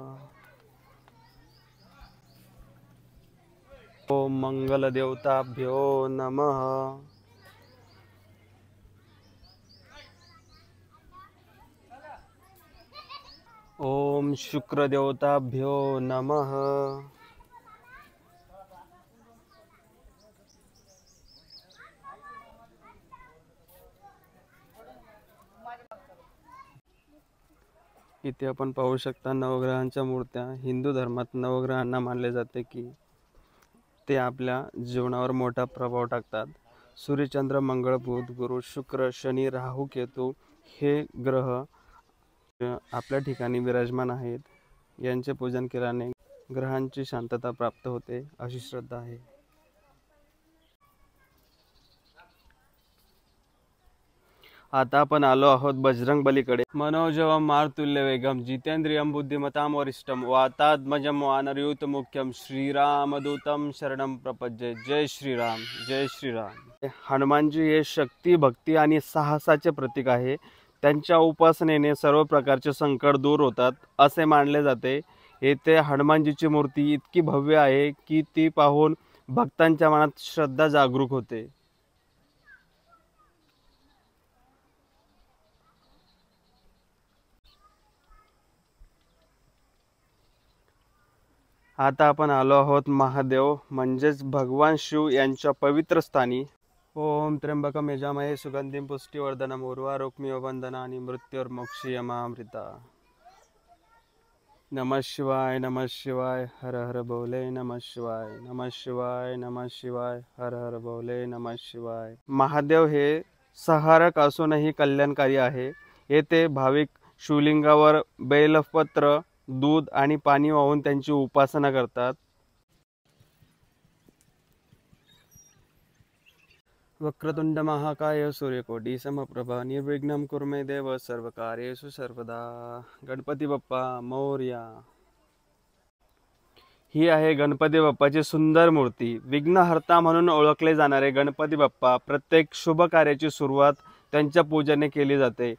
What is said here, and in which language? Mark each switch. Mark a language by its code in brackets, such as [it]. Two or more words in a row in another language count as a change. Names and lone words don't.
[sa] ओम मंगल देवताभ्यो नमः। ओम शुक्र देवताभ्यो नमः। [mr] इथे आपण पाहू शकता नवग्रहांच्या मूर्त्या। हिंदू धर्मात नवग्रहांना मानले जाते की ते आपल्या जीवनावर मोठा प्रभाव टाकतात। सूर्य, चंद्र, मंगळ, बुध, गुरु, शुक्र, शनी, राहू, केतू हे ग्रह आपल्या ठिकाणी विराजमान आहेत। यांचे पूजन केल्याने ग्रहांची शांतता प्राप्त होते अशी श्रद्धा आहे। आता आपण आलो आहोत बजरंग बलीकडे। [sa] मनोजवम मारुतुल्य वेगम जितेंद्रियम बुद्धिमताम वरिष्ठम वातात्मजम वानरयूत मुख्यम श्रीरामदूतम शरणम प्रपद्ये। जय श्रीराम, जय श्रीराम। [mr] हनुमानजी हे शक्ती, भक्ती आणि साहसाचे प्रतीक आहे। त्यांच्या उपासनेने सर्व प्रकारचे संकट दूर होतात असे मानले जाते। येथे हनुमानजीची मूर्ती इतकी भव्य आहे की ती पाहून भक्तांच्या मनात श्रद्धा जागरूक होते। आता आपण आलो आहोत महादेव म्हणजेच भगवान शिव यांच्या पवित्र स्थानी। [sa] ओम त्र्यंबकम यजामहे सुगंधिं पुष्टिवर्धनम उर्वारुक्मिव वंदनानि मृत्युर्मोक्षयमामृता। नमः शिवाय, नमः शिवाय, हर हर बोले नमः शिवाय, नमः शिवाय, नमः शिवाय, हर हर बोले नमः शिवाय। [mr] महादेव हे संहारक असूनही कल्याणकारी आहे। येथे भाविक शिवलिंगावर बेलपत्र, दूध आणि पाणी वाहून त्यांची उपासना करतात। [sa] वक्रतुंड महाकाय सूर्यकोटि समप्रभा निर्विघ्नं कुरु मे देव सर्वकार्येषु सर्वदा। [mr] गणपती बाप्पा मोरया। ही आहे गणपती बाप्पाची सुंदर मूर्ती। विघ्नहर्ता म्हणून ओळखले जाणारे गणपती बाप्पा प्रत्येक शुभ कार्याची सुरुवात त्यांच्या पूजेने केली जाते।